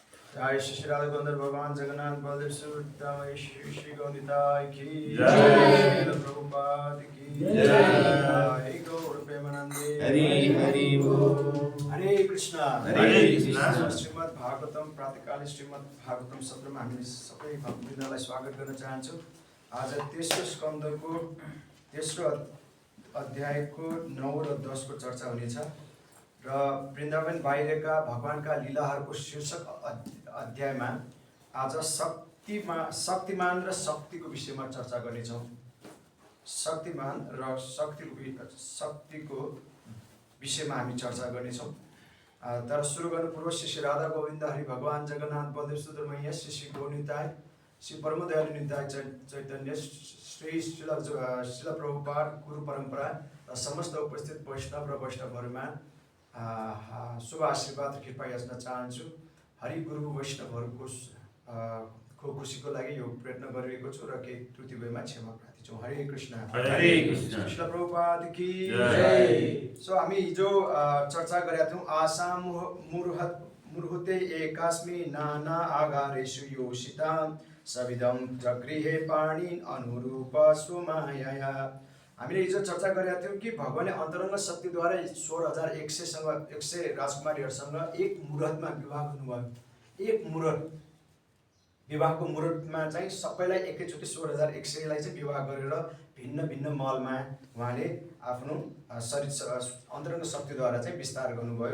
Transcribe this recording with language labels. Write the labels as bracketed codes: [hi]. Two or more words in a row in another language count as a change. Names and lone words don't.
[hi] जय श्री राधा गोविंद भगवान जगन्नाथ बलदेव सुभद्रा श्री गौनिताय की जय, प्रभुपाद की जय, हे गौर प्रेमानंदे हरि हरि बोल। हरे कृष्ण हरे कृष्ण। [ne] श्रीमद् भागवतम प्रातःकालीन श्रीमद् भागवतम सत्रमा हामी सबै भक्तवृन्दलाई स्वागत गर्न चाहन्छौँ। आज तेस्रो स्कन्धको तेस्रो अध्यायको 9 र 10 को चर्चा हुनेछ र वृन्दावन बाहिरका भगवानका लीलाहरूको शीर्षक अध्यायमा आज शक्तिमान र शक्तिको विषयमा चर्चा गर्नेछौँ। शक्तिमान र शक्तिको विषयमा हामी चर्चा गर्नेछौँ। तर सुरु गर्नु पूर्व श्री राधा गोविन्द हरि भगवान जगन्नाथ बलदेव सुब्रमण्य श्री गौरनिताय श्री परमदयालु निताय चैतन्य श्री शिल प्रभुपाद गुरु परम्परा र समस्त उपस्थित वैष्णव र वैष्णवहरूमा शुभ आशीर्वाद र कृपा याचना चाहन्छु। हरि गुरु वैष्णवहरूको को खुसीको लागि यो प्रयत्न गरिरहेको छु र केही त्रुटि भएमा क्षमा प्रार्थी छु। हरे कृष्ण। हरे कृष्ण। [hi] शिल प्रभुपाद की जय। [ne] सो हामी हिजो चर्चा गरेका थियौँ [sa] आसाम मुर्हुते एकास्मि नाना आगारेषु योषिता सविदं प्रगृहे पाणि अनुरूप स्वमाया। [ne] हामीले हिजो चर्चा गरेका थियौँ कि भगवानले अन्तरङ्ग शक्तिद्वारा 16,100 राजकुमारीहरूसँग एक मुहुर्तमा विवाह गर्नुभयो। एक मुहुर्त विवाहको मुहुर्तमा चाहिँ सबैलाई एकैचोटि 16,100लाई चाहिँ विवाह गरेर भिन्न भिन्न महलमा उहाँले आफ्नो शरीर अन्तरङ्ग शक्तिद्वारा चाहिँ विस्तार गर्नुभयो।